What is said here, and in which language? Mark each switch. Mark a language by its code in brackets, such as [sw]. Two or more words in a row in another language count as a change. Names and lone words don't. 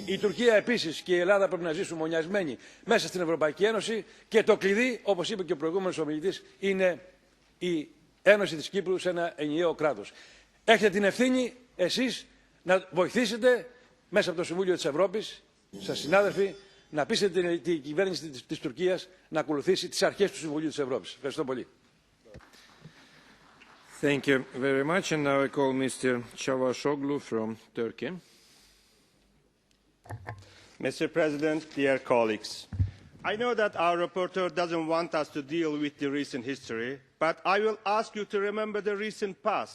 [el] Η Τουρκία επίσης και η Ελλάδα πρέπει να ζήσουν μονιασμένοι μέσα στην Ευρωπαϊκή Ένωση και το κλειδί, όπως είπε και ο προηγούμενος ομιλητής, είναι η Ένωση της Κύπρου σε ένα ενιαίο κράτος. Έχετε την ευθύνη εσείς να βοηθήσετε μέσα από το Συμβούλιο της Ευρώπης, σας συνάδελφοι, να πείσετε την κυβέρνηση της Τουρκίας να ακολουθήσει τις αρχές του Συμβουλίου της Ευρώπης. Ευχαριστώ πολύ. [en] Thank you very much. And now I call Mr. Çavuşoğlu from Turkey. Mr. President, dear colleagues, I know that our rapporteur doesn't want us to deal with the recent history, but I will ask you to remember the recent past.